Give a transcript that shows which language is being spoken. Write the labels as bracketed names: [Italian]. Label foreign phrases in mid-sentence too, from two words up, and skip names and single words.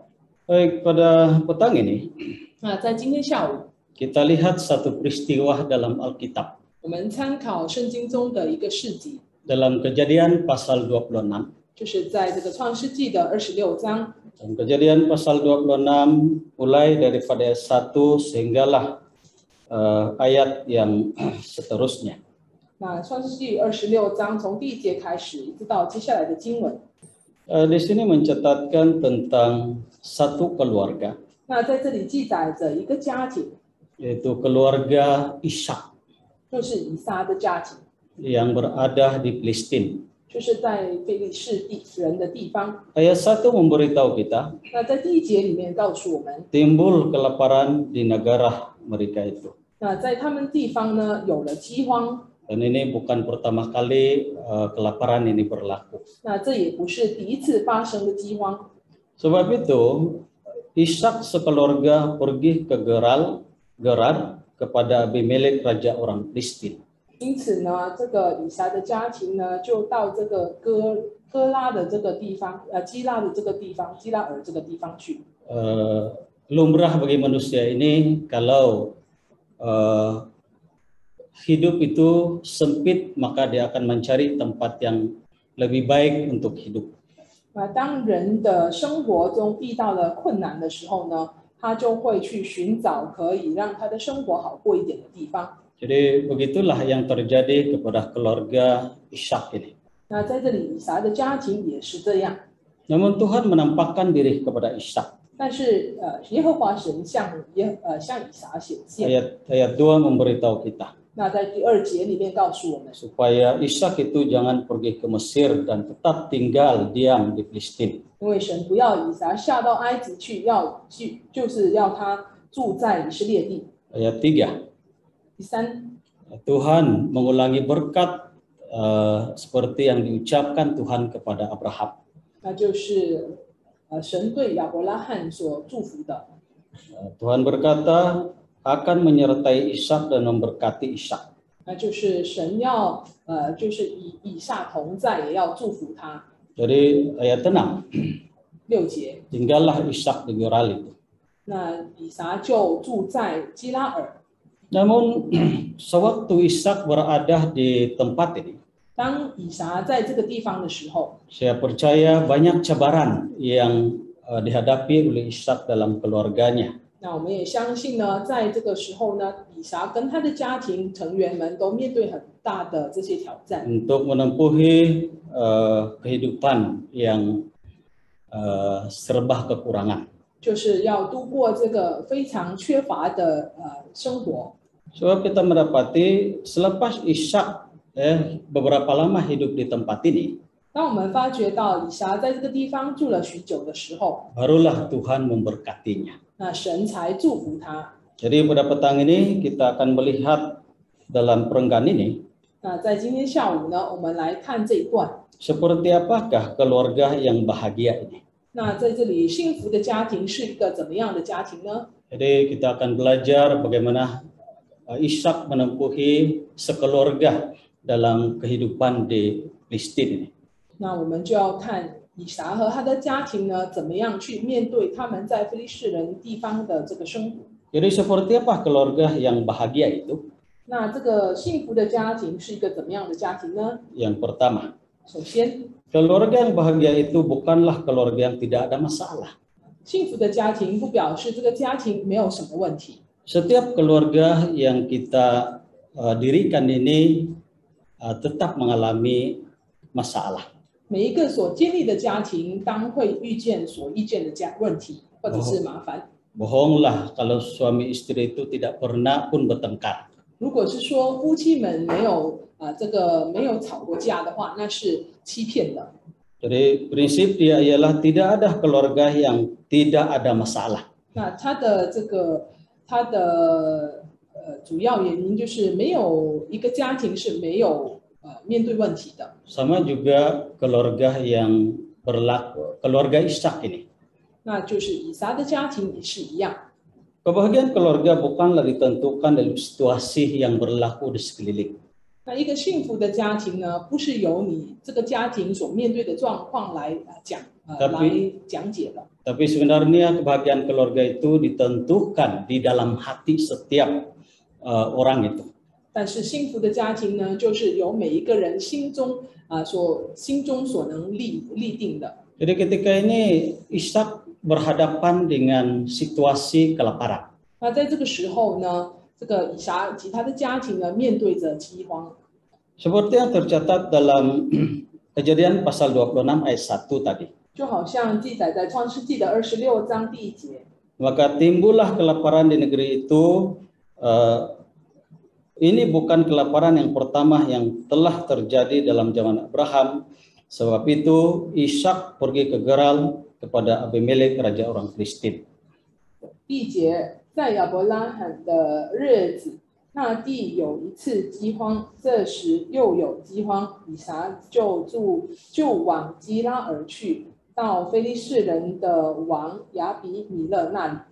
[Malay] Baik, pada petang ini [Chinese] 那在今天下午， [Malay] kita lihat satu peristiwa dalam Alkitab. [Chinese] 我们参考圣经中的一个事迹， [Malay] Dalam Kejadian pasal 26. [Chinese] 就是在这个创世纪的26章。 [Malay] Dalam Kejadian pasal 26 mulai daripada ayat 1 sehinggalah ayat yang seterusnya. [Chinese] 那创世纪26章从第1节开始，一直到接下来的经文。 [Malay] Di sini mencatatkan tentang satu keluarga, [Chinese] 那在这里记载着一个家庭， [Malay] yaitu keluarga Ishak [Chinese] 就是以撒的家庭， [Malay] yang berada di Palestina. [Chinese] 就是在非利士人的地方。 [Malay] Ayat 1 memberitahu kita [Chinese] 那在第1节里面告诉我们， [Malay] timbul kelaparan di negara mereka itu. [Chinese] 那在他们地方呢有了饥荒。 [Malay] Dan ini bukan pertama kali kelaparan ini berlaku. [Chinese] 那这也不是第一次发生的饥荒， [Malay] Sebab itu Ishak sekeluarga pergi ke Gerar kepada Abimelek raja orang Palestina. [Chinese] 因此呢，这个以撒的家庭呢就到这个哥拉的这个地方，基拉的这个地方，基拉尔这个地方去。 [Malay] Lumrah bagi manusia ini kalau hidup itu sempit maka dia akan mencari tempat yang lebih baik untuk hidup. [Chinese] 当人的生活中遇到了困难的时候呢，他就会去寻找可以让他的生活好过一点的地方。 [Malay] Jadi begitulah yang terjadi kepada keluarga Ishak ini. [Chinese] 那在这里，以撒的家庭也是这样。 [Malay] Namun Tuhan menampakkan diri kepada Ishak. [Chinese] 但是耶和华神向以撒显现。 [Malay] Ayat 2 memberitahu kita [Chinese] 那在第2节里面告诉我们， [Malay] supaya Ishak itu jangan pergi ke Mesir dan tetap tinggal diam di Palestina. [Chinese] 因为神不要以撒下到埃及去，就是要他住在以色列地。 [Malay] Ayat 3. [Chinese] 第3， [Malay] Tuhan mengulangi berkat seperti yang diucapkan Tuhan kepada Abraham. [Chinese] 那就是神对亚伯拉罕所祝福的。 [Malay] Tuhan berkata akan menyertai Ishak dan memberkati Ishak. [Chinese] 那就是神要就是以撒同在，也要祝福他。 [Malay] Jadi ayat 6. [Chinese] 6节， [Malay] Tinggallah Ishak di Gerar itu. [Chinese] 那以撒就住在基拉尔。 [Malay] Namun sewaktu Ishak berada di tempat ini, [Chinese] 当以撒在这个地方的时候， [Malay] saya percaya banyak cabaran yang dihadapi oleh Ishak dalam keluarganya. [Chinese] 那我们也相信呢，在这个时候呢，以撒跟他的家庭成员们都面对很大的这些挑战， [Malay] Untuk menempuhi kehidupan yang serba kekurangan. [Chinese] 就是要度过这个非常缺乏的生活。 [Malay] Sebab kita mendapati selepas Ishak beberapa lama hidup di tempat ini, [Chinese] 当我们发觉到以撒在这个地方住了许久的时候， [Malay] barulah Tuhan memberkatinya. [Chinese] 那神才祝福他。 [Malay] Jadi pada petang ini kita akan melihat dalam perenggan ini [Chinese] 那在今天下午呢，我们来看这一段。 [Malay] seperti apakah keluarga yang bahagia ini. [Chinese] 那在这里，幸福的家庭是一个怎么样的家庭呢？ [Malay] Jadi kita akan belajar bagaimana Ishak menempuhi sekeluarga dalam kehidupan di Palestina ini. [Chinese] 那我们就要看以撒和他的家庭呢，怎么样去面对他们在非利士人地方的这个生活。 [Malay] Jadi seperti apa keluarga yang bahagia itu? [Chinese] 那这个幸福的家庭是一个怎么样的家庭呢？ [Malay] Yang pertama, [Chinese] 首先， [Malay] keluarga yang bahagia itu bukanlah keluarga yang tidak ada masalah. [Chinese] 幸福的家庭不表示这个家庭没有什么问题。 [Malay] Setiap keluarga yang kita dirikan ini tetap mengalami masalah. [Chinese] 每一个所建立的家庭，当会遇见所遇见的问题或者是麻烦。 [Malay] Bohonglah kalau suami istri itu tidak pernah pun bertengkar. [Chinese] 如果是说夫妻们没有吵过架的话，那是欺骗的。 [Malay] Jadi prinsip dia ialah tidak ada keluarga yang tidak ada masalah. [Chinese] 那他的主要原因就是没有一个家庭是没有面对问题的。 [Malay] Sama juga keluarga yang berlaku, keluarga Ishak ini. [Chinese] 那就是以撒的家庭也是一样。 [Malay] Kebahagiaan keluarga bukanlah ditentukan dari situasi yang berlaku di sekeliling. [Chinese] 那一个幸福的家庭呢，不是由你这个家庭所面对的状况来讲解的。 [Malay] Tapi sebenarnya kebahagiaan keluarga itu ditentukan di dalam hati setiap orang itu. [Chinese] 但是幸福的家庭呢，就是由每一个人心中所能立定的。 [Malay] Jadi ketika ini Ishak berhadapan dengan situasi kelaparan. [Chinese] 那在这个时候呢，这个以撒及他的家庭呢，面对着饥荒。 [Malay] Seperti yang tercatat dalam Kejadian pasal 26 ayat 1 tadi. [Chinese] 就好像记载在创世纪的26章第1节。 [Malay] Maka timbullah kelaparan di negeri itu. Ini bukan kelaparan yang pertama yang telah terjadi dalam zaman Abraham. Sebab itu Ishak pergi ke Gerar kepada Abimelek raja orang Filistin. [Chinese] 第1节，在亚伯拉罕的日子，那地有一次饥荒，这时又有饥荒，以撒就往基拉而去，到非利士人的王亚比米勒那里。